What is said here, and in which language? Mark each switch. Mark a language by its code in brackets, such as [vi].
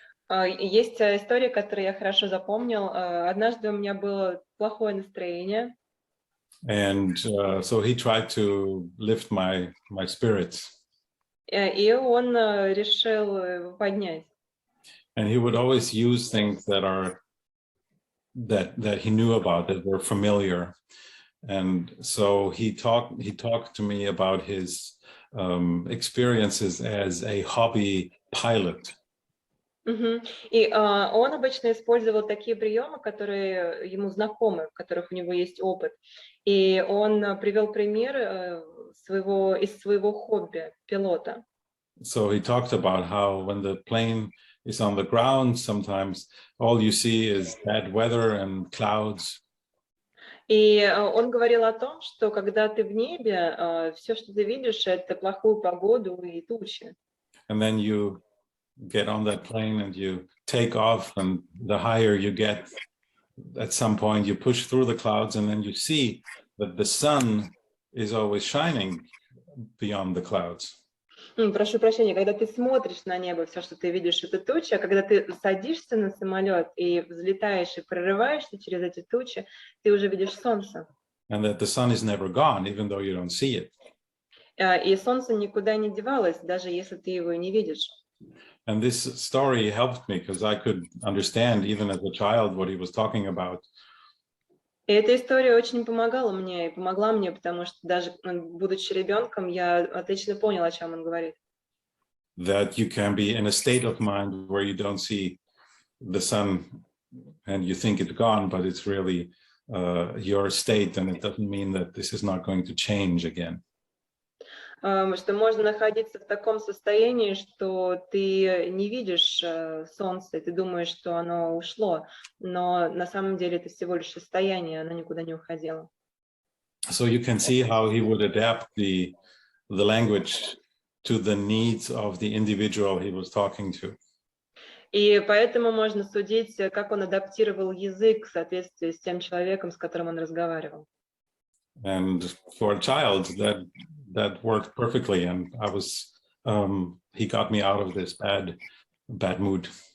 [ru] Есть история, которую я хорошо запомнил. Однажды у меня было плохое настроение. [en] And so he tried to lift my spirits. [ru] И он решил его поднять. [en] And he would always use things that he knew about, that were familiar. And so he talked to me about his experiences as a hobby pilot. [ru] И он обычно использовал такие приемы, которые ему знакомы, в которых у него есть опыт. И он привел пример из своего хобби пилота. [en] So he talked about how when the plane is on the ground, sometimes all you see is bad weather and clouds. [ru] И он говорил о том, что когда ты в небе, все, что ты видишь, это плохую погоду и тучи. [en] And then you get on that plane and you take off, and the higher you get, at some point you push through the clouds, and then you see that the sun is always shining beyond the clouds. [ru] Прошу прощения, когда ты смотришь на небо, все, что ты видишь, это тучи, а когда ты садишься на самолет и взлетаешь и прорываешься через эти тучи, ты уже видишь солнце. [en] And that the sun is never gone, even though you don't see it. [ru] И солнце никуда не девалось, даже если ты его и не видишь. [en] And this story helped me because I could understand, even as a child, what he was talking about. [ru] И эта история очень помогала мне, и помогла мне, потому что даже будучи ребенком, я отлично понял, о чем он говорит. [en] That you can be in a state of mind where you don't see the sun and you think it's gone, but it's really your state, and it doesn't mean that this is not going to change again. [ru] что можно находиться в таком состоянии, что ты не видишь солнце, ты думаешь, что оно ушло, но на самом деле это всего лишь состояние, оно никуда не уходило. [en] So you can see how he would adapt the language to the needs of the individual he was talking to. [ru] И поэтому можно судить, как он адаптировал язык в соответствии с тем человеком, с которым он разговаривал. [en] And for a child, that worked perfectly, and I was he got me out of this bad mood.